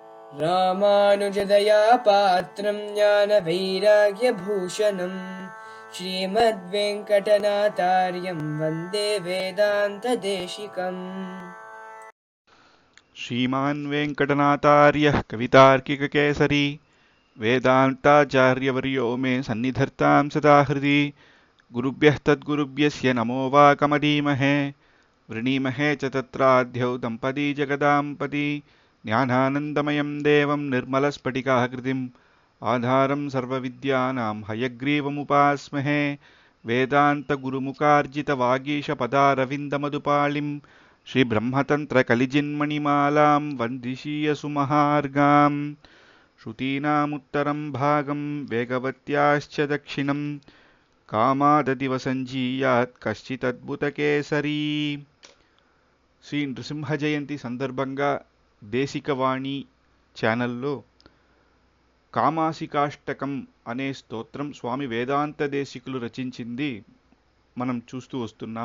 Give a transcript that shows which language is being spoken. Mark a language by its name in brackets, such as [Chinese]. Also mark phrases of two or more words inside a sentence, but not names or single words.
[Sanskrit] రామానుజదయా పాత్రం జ్ఞానవైరాగ్యభూషణం శ్రీమద్వేంకటనాథార్యం వందే వేదాంతదేశికం. श्रीमान् वेङ्कटनाथार्यः कवितार्किककेसरी वेदान्ताचार्यवर्यो मे सन्निधत्तां सदा हृदि गुरुभ्यः तद्गुरुभ्यस्य नमो वाकमदीमहे वृणीमहे च तत्राद्यौ दम्पती जगदाम्पती ज्ञानानन्दमयं देवं निर्मलस्फटिकाकृतिम् आधारं सर्वविद्यानां हयग्रीवमुपास्महे वेदान्तगुरुमुखार्जितवागीशपदारविन्दमधुपालिं श्रीब्रह्मतन्त्रकलिजिन्मणिमालां वन्दिशीयसुमहार्गां श्रुतीनामुत्तरं भागं वेगवत्याश्च दक्षिणं కామాదదివ సంజీయాత్ కశ్చిదద్భుతకేసరీ. [Telugu] శ్రీ నృసింహ జయంతి సందర్భంగా దేశికవాణి ఛానల్లో కామాసికాష్టకం అనే స్తోత్రం స్వామి వేదాంత దేశికులు రచించింది మనం చూస్తూ వస్తున్నాం.